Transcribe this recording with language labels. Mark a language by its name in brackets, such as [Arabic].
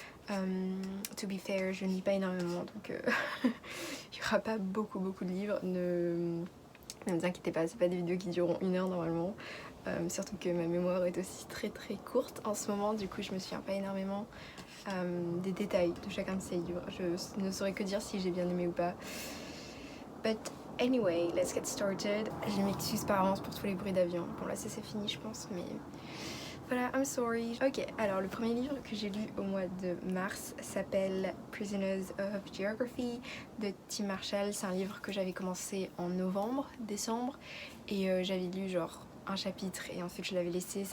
[English] To be fair, [French] je ne lis pas énormément donc il n'y aura pas beaucoup de livres. Ne vous inquiétez pas, c'est pas des vidéos qui dureront 1 heure normalement. Surtout que ma mémoire est aussi très courte en ce moment, du coup je me souviens pas énormément des détails de chacun de ces livres. Je ne saurais que dire si j'ai bien aimé ou pas. [English] But anyway, let's get started. [French] Je m'excuse par avance pour tous les bruits d'avion. Bon là ça c'est fini je pense, mais voilà, [English] I'm sorry. [French] Ok, alors le premier livre que j'ai lu au mois de mars s'appelle Prisoners of Geography de Tim Marshall. C'est un livre que j'avais commencé en décembre, et j'avais lu genre un chapitre et ensuite je l'avais laissé.